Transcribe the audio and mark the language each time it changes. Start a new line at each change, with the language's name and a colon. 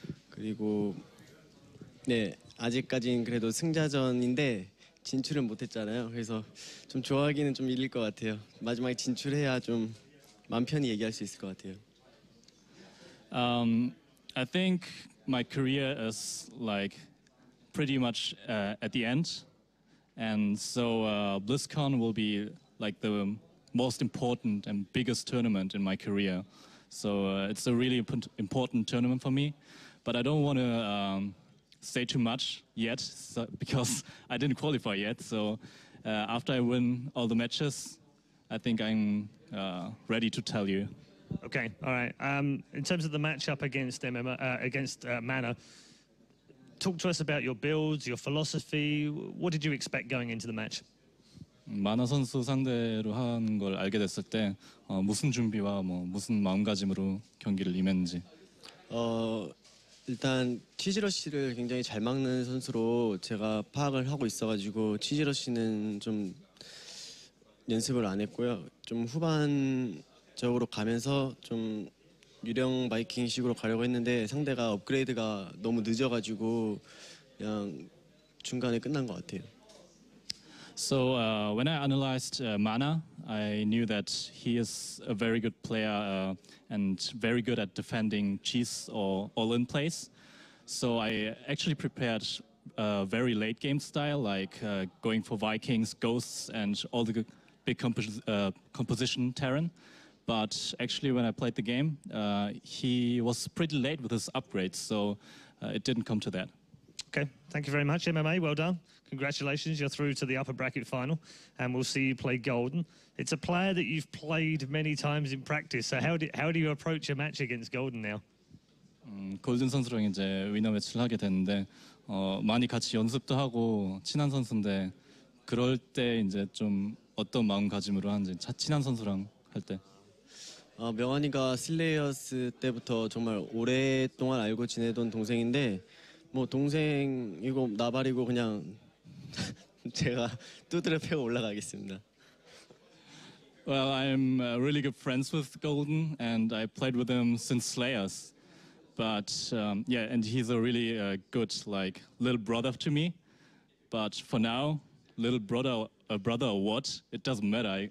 Korean: 그리고 네, 아직까지는 그래도 승자전인데 진출은 못했잖아요. 그래서 좀 좋아하기는 좀 일릴 것 같아요. 마지막에 진출해야 좀 마음 편히 얘기할 수 있을 것 같아요.
English: I think my career is like pretty much at the end, and so BlizzCon will be like the most important and biggest tournament in my career. So it's a really important tournament for me, but I don't want to say too much yet because I didn't qualify yet. So after I win all the matches, I think I'm ready to tell you. Okay, all right. In terms of the matchup against Mana, talk to us about your builds, your philosophy. What did you expect going into the match?
Korean: 마나 선수 상대로 하는 걸 알게 됐을 때 무슨 준비와 무슨 마음가짐으로 경기를 임했는지. 일단 치즈러시를 굉장히 잘 막는 선수로 제가 파악을 하고 있어가지고 치즈러시는 좀 연습을 안 했고요. 좀 후반적으로 가면서 좀 유령 바이킹식으로 가려고 했는데 상대가 업그레이드가 너무 늦어가지고 그냥 중간에 끝난 것 같아요.
English: So when I analyzed Mana, I knew that he is a very good player and very good at defending cheese or all-in plays. So I actually prepared a very late game style, like going for Vikings, Ghosts, and all the big composition Terran. But actually when I played the game, he was pretty late with his upgrades, so it didn't come to that. Okay, thank you very much, MMA. Well done. Congratulations, you're through to the upper bracket final, and we'll see you play Golden. It's a player that you've played many times in practice, so how do you approach a match against Golden now?
Korean: 골든 선수랑 이제 위너 매치를 하게 됐는데 많이 같이 연습도 하고 친한 선수인데 그럴 때 이제 좀 어떤 마음가짐으로 하는지 친한 선수랑 할 때. 명환이가 슬레이어스 때부터 정말 오랫동안 알고 지내던 동생인데 뭐 동생이고 나발이고 그냥 제가 두드려 패고 올라가겠습니다.
English: Well, I'm really good friends with Golden, and I played with him since Slayers. But yeah, and he's a really good like little brother to me. but for now, little brother or what, it doesn't matter.